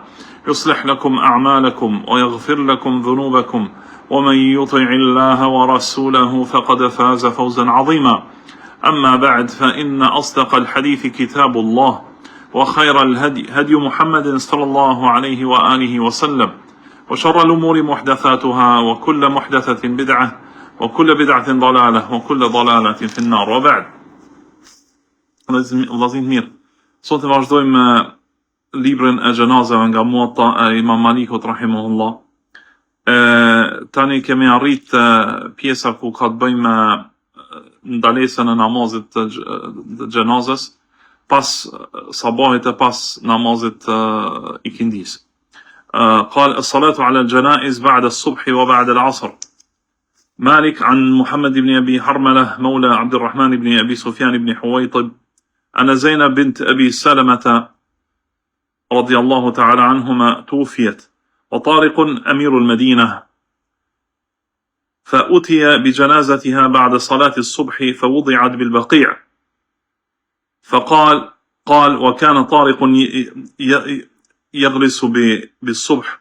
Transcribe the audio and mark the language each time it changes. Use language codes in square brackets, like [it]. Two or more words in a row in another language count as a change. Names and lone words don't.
[ar] يصلح لكم أعمالكم ويغفر لكم ذنوبكم ومن يطع الله ورسوله فقد فاز فوزا عظيما أما بعد فإن أصدق الحديث كتاب الله وخير الهدي هدي محمد صلى الله عليه وآله وسلم وشر الأمور محدثاتها وكل محدثة بدعة وكل بدعة ضلالة وكل ضلالة في النار وبعد. [sq] Vllazim mirë, sot e vazhdojmë me librin e gjenazeve nga Muwatta e Imam Malikut rahimahullah. Tani kemi arrit pjesa ku ka të bëjmë me ndalesën e namazit të gjenazës pas sabahit e pas namazit ikindis. [ar] قال الصلاة على الجنائز بعد الصبح وبعد العصر. مالك عن محمد بن أبي حرملة مولى عبد الرحمن بن أبي سفيان بن حويطب أن زينب بنت أبي سلمة رضي الله تعالى عنهما توفيت وطارق أمير المدينة فأتي بجنازتها بعد صلاة الصبح فوضعت بالبقيع فقال وكان طارق يغرس بالصبح.